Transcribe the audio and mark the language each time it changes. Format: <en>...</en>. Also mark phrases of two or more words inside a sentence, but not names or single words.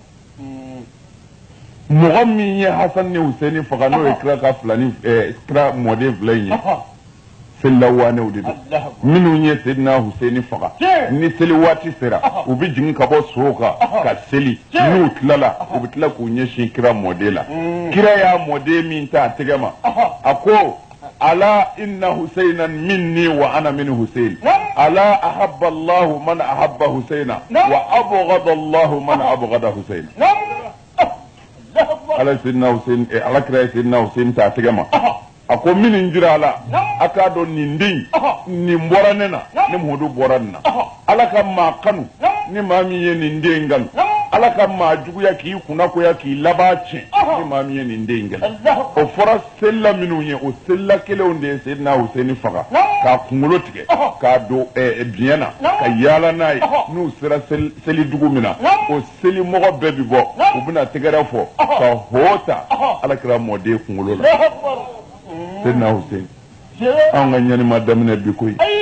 <bm>mɔgɔ min ye Hasan ni Husaini faga n'o ye kira ka filani kira mɔden fila in ye selilaw wanew de don minnu ye Seydina Husaini faga ni seli waati sera u bɛ jigin ka bɔ sow kan ka seli n'u tilala u bɛ tila k'u ɲɛsin kira mɔden la kira y'a mɔden min ta a tɛgɛ ma a ko ala</bm> <ar>إن حسينا مني وأنا من حسين</ar> <bm>ala</bm> <ar>أحب الله من أحب حسينا وأبغض الله من أبغض حسينا</ar> <bm>ala Seydina Husain ala kira Seydina Husain ta a tɛgɛ ma a ko min jira la a k'a dɔn nin den nin bɔra ne na ne Muhamadu bɔra nin na ala ka maa kanu ni maa min ye nin den kanu ala ka maa juguya k'i kunnakoya k'i laban tiɲɛ ni maa min ye nin den kanu o fɔra selila minnu ye o selila kelenw de ye Seydina Husaini faga k'a kunkolo tigɛ k'a don biɲɛ na ka yaala n'a ye n'u sera seli dugu min na o seli mɔgɔ bɛɛ bi bɔ u bɛna tɛgɛrɛ fɔ ka hoo ta ala kɛra mɔden kunkolo la Seydina Husaini an ka ɲanima daminɛ bi koyi</bm>